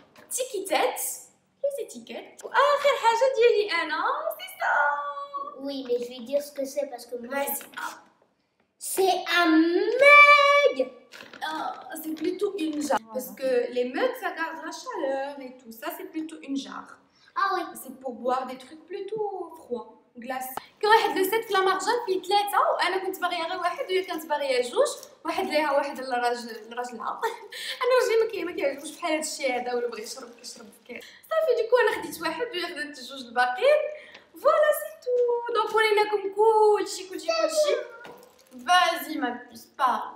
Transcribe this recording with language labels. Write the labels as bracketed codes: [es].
[ar] تيكيتات لي تيكيت. واخر حاجه ديالي انا سي سا. [fr] Oui, mais je vais dire ce que c'est parce que moi, c'est c'est un mug. C'est plutôt une jarre parce que les mugs ça garde la chaleur et tout ça. C'est plutôt une jarre. Ah oui. C'est pour boire des trucs plutôt froids glace. [ar] كان واحد لو سيت في لامارجان فيه 3 وانا كنت باغيه غير واحد وهي كانت باغيه جوج. واحد ليها واحد لراجلها. انا راجلي ما كيعجبوش بحال هذا الشيء هذا ولا بغى يشرب كيشرب في كاس صافي. ديكو انا خديت واحد وهي خدات جوج الباقيين. فوالا سي تو. دونك وريناكم كلشي. [fr] Vas-y ma puce, parle.